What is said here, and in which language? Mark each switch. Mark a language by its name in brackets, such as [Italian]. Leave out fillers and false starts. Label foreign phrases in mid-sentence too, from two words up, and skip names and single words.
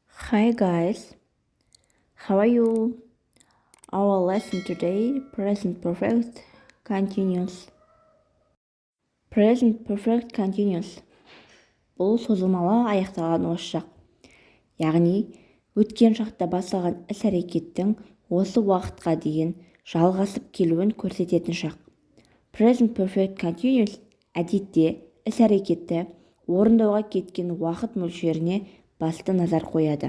[English] Hi guys, how are you? Our lesson today, present perfect continuous. Present perfect continuous. [Kazakh] Бұл созылмалы аяқталған осы шақ. Яғни, өткен шақта басталған іс-әрекеттің осы уақытқа дейін жалғасып келуін көрсететін шақ. [English] Present perfect continuous [Kazakh] әдетте іс-әрекетті орындауға кеткен уақыт мөлшеріне басты назар қояды.